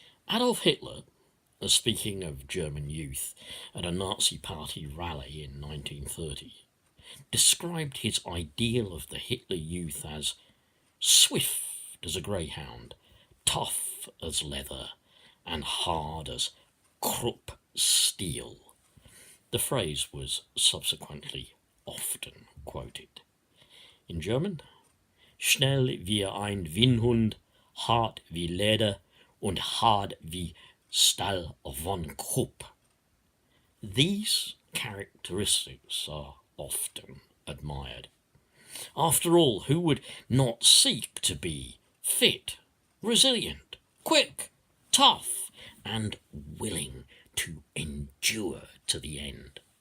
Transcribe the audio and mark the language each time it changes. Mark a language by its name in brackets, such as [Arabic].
[English] Adolf Hitler, speaking of German youth at a Nazi party rally in 1930, described his ideal of the Hitler youth as swift as a greyhound, tough as leather, and hard as Krupp steel. The phrase was subsequently often quoted. In German, [German] schnell wie ein Windhund, hart wie Leder und hart wie Stahl von Krupp. [English] These characteristics are often admired. After all, who would not seek to be fit, resilient, quick, tough, and willing to endure to the end?